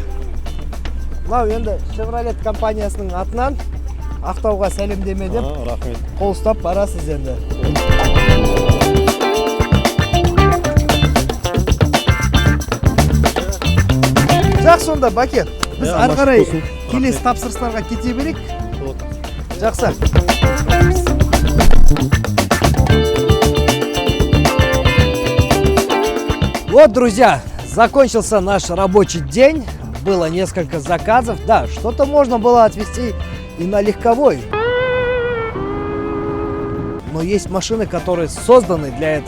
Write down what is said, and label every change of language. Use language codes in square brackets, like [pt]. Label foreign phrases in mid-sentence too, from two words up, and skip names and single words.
[kk] Мынау енді Chevrolet компаниясының атынан Ақтауға сәлемдеме деп Рахмет. қол ұстап барасыз енді. Жақсы онда, Баке. Біз ары қарай келесі тапсырыстарға кете берейік. Жақсы. [ru] Вот, друзья, закончился наш рабочий день. Было несколько заказов. Да, что-то можно было отвезти и на легковой. Но есть машины, которые созданы для этого.